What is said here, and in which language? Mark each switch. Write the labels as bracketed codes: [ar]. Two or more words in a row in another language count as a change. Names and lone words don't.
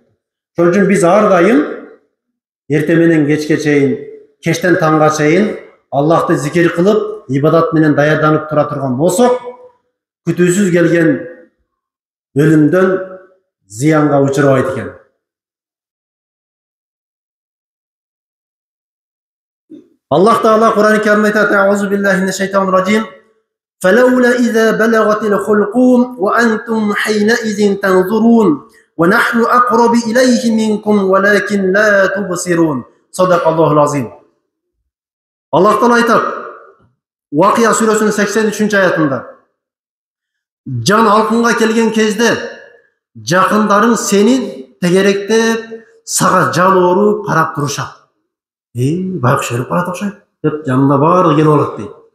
[ky] Ошон үчүн биз ар дайым эрте менен кечке чейин, кечтен таңга чейин Аллахты зикир кылып, ибадат менен даярданып тура турган болсок, күтүүсүз келген өлүмдөн зыянга учурабайт экен. Аллах Таала Кур'ан-ы Каримде айтат: [ar] "أعوذ بالله من الشيطان الرجيم. فلولا إذا بلغت الحلقوم وأنتم حينئذ تنظرون ونحن أقرب إليه منكم ولكن لا تبصرون." صدق الله العظيم. [ky] Allah Taala aytат Вакия сүрөсүнүн 83-аятында: "Жан алкынга келген кезде жакындарың сени тегеректеп, сага жалооруп карап турушат." Байкуш өлүп калат окшойт деп жанында баары келип алат дейт.